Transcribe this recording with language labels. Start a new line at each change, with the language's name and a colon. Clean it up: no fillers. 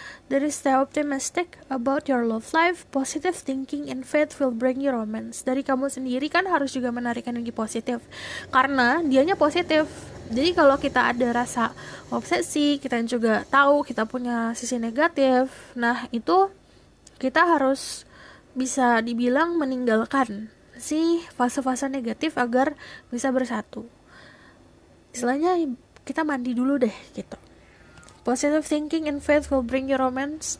English: There is stay optimistic about your love life. Positive thinking and faith will bring you romance.
Indonesian: Dari kamu sendiri kan harus juga menarik energi positif, karena dianya positif. Jadi kalau kita ada rasa obsesi, kita juga tahu kita punya sisi negatif. Nah itu kita harus bisa dibilang meninggalkan si fase-fase negatif agar bisa bersatu. Istilahnya kita mandi dulu deh gitu.
English: Positive thinking and faith will bring you romance.